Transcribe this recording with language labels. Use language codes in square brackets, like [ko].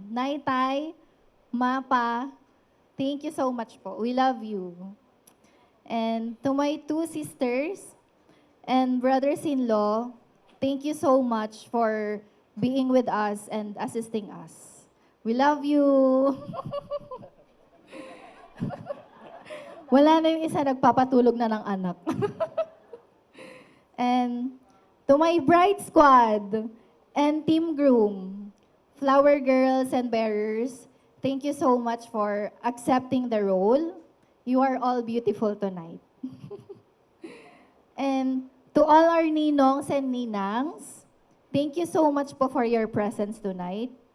[en] Nay, Tay, Mapa, thank you so much po. We love you. And to my 2 sisters and brothers-in-law, thank you so much for being with us and assisting us. We love you. [tl] Wala na yung isa nagpapatulog na ng anak. [en] And to my bride squad and team groom, flower girls and bearers, thank you so much for accepting the role. You are all beautiful tonight. And to all our ninongs and ninangs, thank you so much po for your presence tonight.